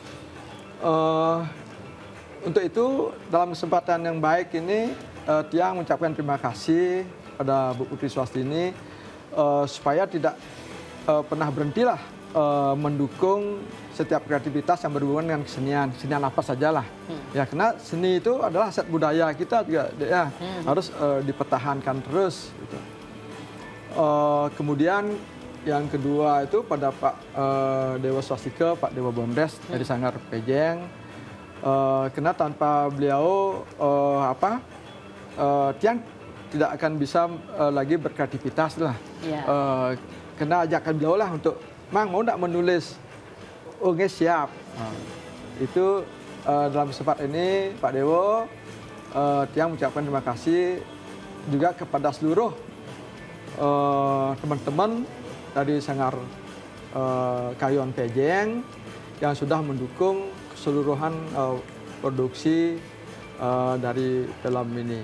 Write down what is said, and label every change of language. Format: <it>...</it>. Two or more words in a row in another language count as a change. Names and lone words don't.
<id>Untuk itu dalam kesempatan yang baik ini Tiang mengucapkan terima kasih pada Bu Putri Swastini supaya tidak pernah berhentilah mendukung setiap kreativitas yang berhubungan dengan kesenian apa sajalah. Ya, karena seni itu adalah aset budaya kita juga, ya, harus dipertahankan terus. Gitu. Kemudian yang kedua itu pada Pak Dewa Swastika, Pak Dewa Bondes dari Sanggar Pejeng. Karena tanpa beliau Tiang tidak akan bisa lagi berkreativitas lah. Iya. Karena ajakan beliau lah untuk, Mang mau tidak menulis? Oke siap. Itu dalam kesempatan ini Pak Dewo, Tiang mengucapkan terima kasih juga kepada seluruh teman-teman dari Sanggar Kayon Pejeng yang sudah mendukung keseluruhan produksi dari film ini.</id>